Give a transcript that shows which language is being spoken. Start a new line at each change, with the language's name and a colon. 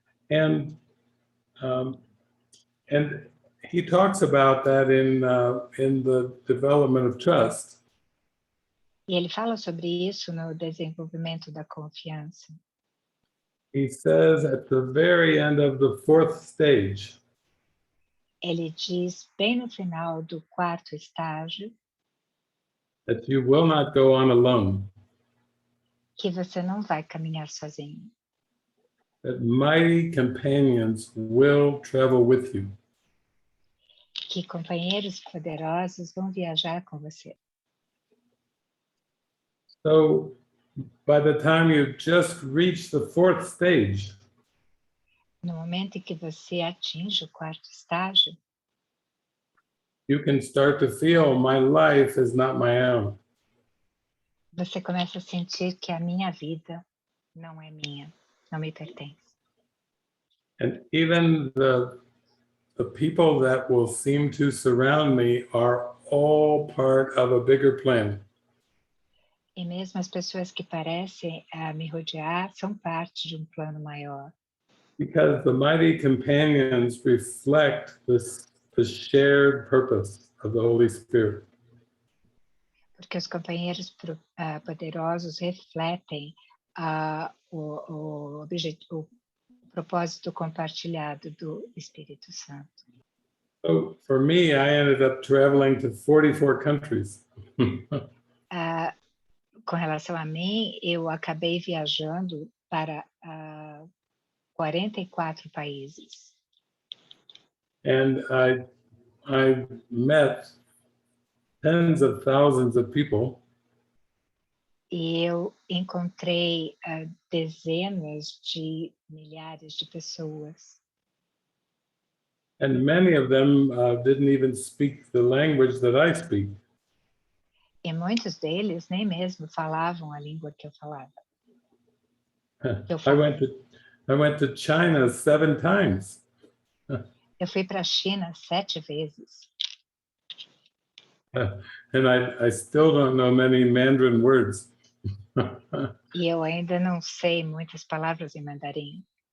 English: And he talks about that in the development of trust.
Portuguese: E ele fala sobre isso no desenvolvimento da confiança.
English: He says at the very end of the 4th stage,
Portuguese: Ele diz bem no final do 4º estágio
English: that you will not go on alone,
Portuguese: que você não vai caminhar sozinho,
English: that mighty companions will travel with you.
Portuguese: que companheiros poderosos vão viajar com você.
English: So by the time you just reach the 4th stage,
Portuguese: No momento em que você atinge o 4º estágio,
English: you can start to feel my life is not my own.
Portuguese: você começa a sentir que a minha vida não é minha, não me pertence.
English: And even the people that will seem to surround me are all part of a bigger plan.
Portuguese: E mesmo as pessoas que parecem me rodear são parte de um plano maior.
English: Because the mighty companions reflect the shared purpose of the Holy Spirit.
Portuguese: Porque os companheiros poderosos refletem o propósito compartilhado do Espírito Santo.
English: So for me, I ended up traveling to 44 countries.
Portuguese: Com relação a mim, eu acabei viajando para 44 países.
English: And I met tens of thousands of people.
Portuguese: E eu encontrei dezenas de milhares de pessoas.
English: And many of them didn't even speak the language that I speak.
Portuguese: E muitos deles nem mesmo falavam a língua que eu falava.
English: I went to China 7 times.
Portuguese: Eu fui para a China 7 vezes.
English: And I still don't know many Mandarin words.
Portuguese: E eu ainda não sei muitas palavras em mandarim.